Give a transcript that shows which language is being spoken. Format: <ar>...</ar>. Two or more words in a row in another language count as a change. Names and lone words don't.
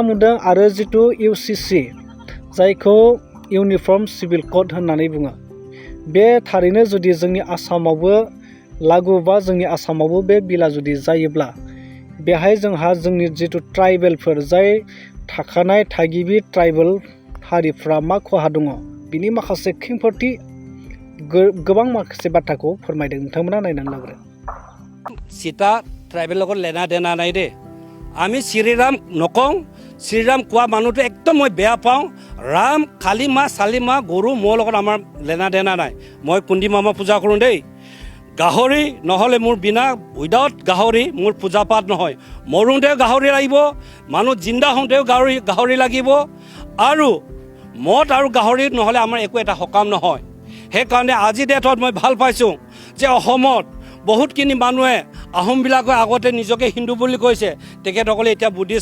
<brx>बुंदों आरो जितु UCC जायखौ</brx> <en>uniform civil code</en> <brx>होननानै बुङो बे थारैनो जुदि जोंनि आसामावबो लागु बा जोंनि आसामावबो बे बिला जुदि जायोब्ला बेहाय जोंहा जोंनि जितु ट्राइबेलफोर जाय थाखानाय थागिबि ट्राइबेल हारिफ्रा मा खहा दङ बिनि माखासे खेंफोरथि गोबां माखासे बाथ्राखौ फोरमायदों नोंथांमोना नायनानै लाग्रो</brx> <as>সীতা ট্ৰাইবেল লগত</as> <hi>लेना देना</hi> <as>নাই দে আমি শ্ৰীৰাম নকওঁ শ্ৰীৰাম কোৱা মানুহটো একদম মই বেয়া পাওঁ ৰাম খালী মাহ চালি মাহ গৰু মোৰ লগত আমাৰ</as> <hi>लेना देना</hi> <as>নাই মই কুন্দি মামা পূজা কৰোঁ দেই গাহৰি নহ'লে মোৰ বিনা উইদাউট গাহৰি মোৰ পূজা পাঠ নহয় মৰোঁতেও গাহৰি লাগিব মানুহ জিন্দা হওঁতেও গাহৰি লাগিব আৰু মদ আৰু গাহৰি নহ'লে আমাৰ একো এটা সকাম নহয় সেইকাৰণে আজি ডেটত মই ভাল পাইছোঁ যে অসমত বহুতখিনি মানুহে আহোমবিলাকে আগতে নিজকে হিন্দু বুলি কৈছে তেখেতসকলে এতিয়া বুদ্ধিষ্ট</as>